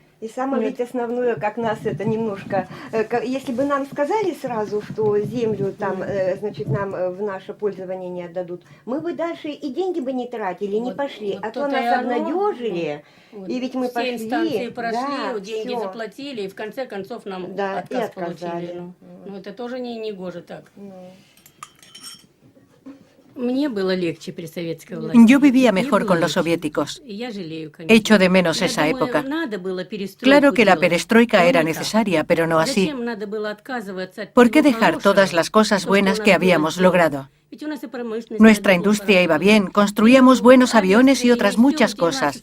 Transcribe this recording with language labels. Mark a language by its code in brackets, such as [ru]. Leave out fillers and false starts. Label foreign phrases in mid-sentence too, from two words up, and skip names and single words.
[ru] и самое ведь основное, как нас это немножко... Если бы нам сказали сразу, что землю там, значит, нам в наше пользование не отдадут, мы бы дальше и деньги бы не тратили, не пошли. А то нас обнадежили, и ведь мы пошли. Все инстанции прошли, да, деньги все. заплатили, и в конце концов нам отказ получили. Ну, это тоже не гоже так. Мне было легче при советской власти. [es] Yo vivía mejor con los soviéticos. Echo de menos esa época. Claro que la perestroika era necesaria, pero no así. ¿Por qué dejar todas las cosas buenas que habíamos logrado? Nuestra industria iba bien, construíamos buenos aviones y otras muchas cosas.